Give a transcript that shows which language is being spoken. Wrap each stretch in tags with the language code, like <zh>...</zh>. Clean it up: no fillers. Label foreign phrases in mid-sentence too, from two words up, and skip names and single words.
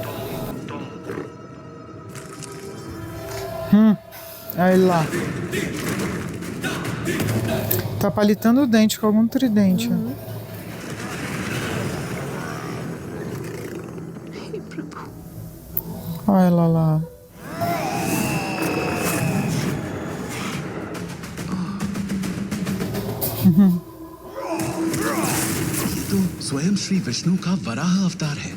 <pt>Aí lá. Tá palitando o dente com algum tridente. Olha ela lá.</pt> <hi>ये तो स्वयं श्री विष्णु का वराह अवतार है।</hi>